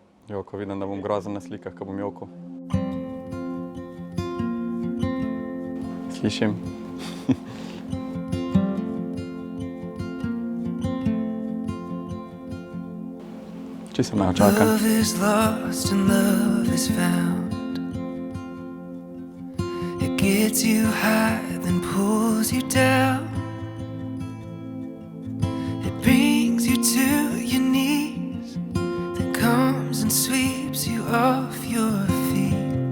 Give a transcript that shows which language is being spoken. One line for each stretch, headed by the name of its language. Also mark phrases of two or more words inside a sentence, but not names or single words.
Slovenian: Joko, vidim, da bom grozen na slikah, ko bom jokal. Slišim. Čisto me očakam.
English: Love is lost and love is found. It gets you high, then pulls you down. It brings you to your knees, then comes and sweeps you off your feet.